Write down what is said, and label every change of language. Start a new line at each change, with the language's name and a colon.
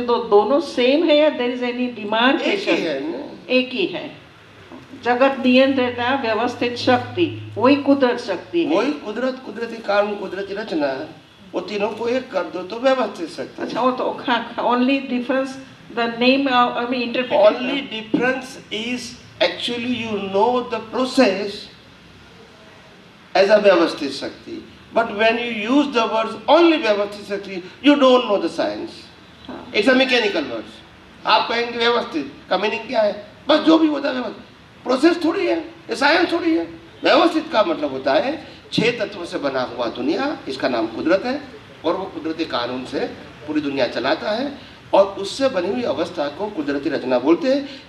Hindi: तो दोनों सेम है या
English: There is any demand?
Hindi: एक ही है। जगत नियंत्रण व्यवस्थित शक्ति वही कुदरत शक्ति है। वही कुदरत, कुदरती कानून, कुदरती रचना, वो तीनों को एक कर दो तो व्यवस्थित शक्ति। अच्छा, वो तो only difference
English: The name, I mean, interpretation. Only difference is actually you know the process as a Vyavasthit Shakti. But when you use the words only Vyavasthit Shakti, you don't know the science. It's a mechanical words.
Hindi: आप कहेंगे व्यवस्थित का meaning क्या है? बस जो भी होता है व्यवस्थित, प्रोसेस थोड़ी है, ये साइंस थोड़ी है। व्यवस्थित का मतलब होता है 6 तत्व से बना हुआ दुनिया, इसका नाम कुदरत है, और वो कुदरती कानून से पूरी दुनिया चलाता है, और उससे बनी हुई अवस्था को कुदरती रचना बोलते हैं।